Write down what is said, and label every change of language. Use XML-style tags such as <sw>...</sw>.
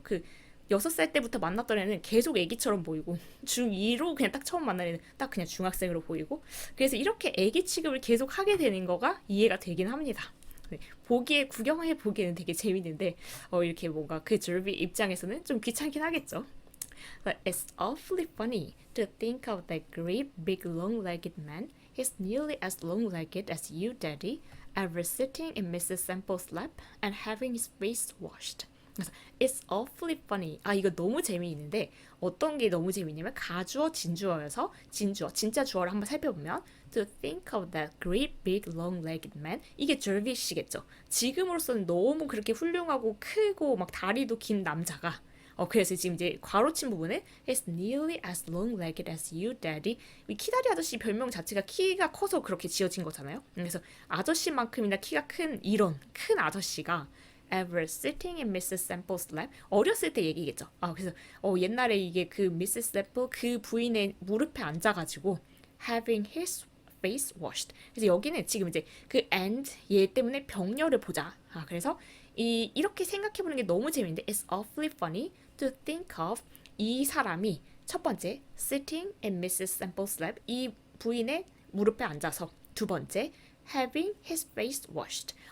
<ko>그 6살 때부터 만났던 애는 계속 애기처럼 보이고 중2로 그냥 딱 처음 만난 애는 딱 그냥 중학생으로 보이고 그래서 이렇게 애기 취급을 계속 하게 되는 거가 이해가 되긴 합니다. 네, 구경해 보기에는 되게 재밌는데 이렇게 뭔가 그 줄비 입장에서는 좀 귀찮긴 하겠죠.</ko> <en>But it's awfully funny to think of that great big long-legged man. He's nearly as long-legged as you, Daddy, ever sitting in Mrs. Semple's lap and having his face washed. 그래서 It's awfully funny.</en> <ko>이거 너무 재미있는데 어떤 게 너무 재미있냐면 가주어 진주어여서 진주어 진짜 주어를 한번 살펴보면</ko> <en>To think of that great big long-legged man</en> <ko>이게 절비시겠죠. 지금으로서는 너무 그렇게 훌륭하고 크고 막 다리도 긴 남자가 그래서 지금 이제 괄호친 부분에</ko> <en>He's nearly as long-legged as you, Daddy.</en> <ko>이 키다리 아저씨 별명 자체가 키가 커서 그렇게 지어진 거잖아요. 그래서 아저씨만큼이나 키가 큰 이런 큰 아저씨가</ko> <en>ever sitting in Mrs. Sample's lap.</en> <ko>어렸을 때 얘기겠죠. 그래서 옛날에 이게 그 Mrs. Sample 그 부인의 무릎에 앉아가지고</ko> <en>having his face washed.</en> <ko>그래서 여기는 지금 이제 그 and 얘 때문에 병렬을 보자. 그래서 이렇게 생각해보는 게 너무 재밌는데</ko> <en>It's awfully funny to think of</en> <ko>이 사람이 첫 번째</ko> <en>sitting in Mrs. Sample's lap</en> <ko>이 부인의 무릎에 앉아서 두 번째</ko> <en>having his face washed.</en>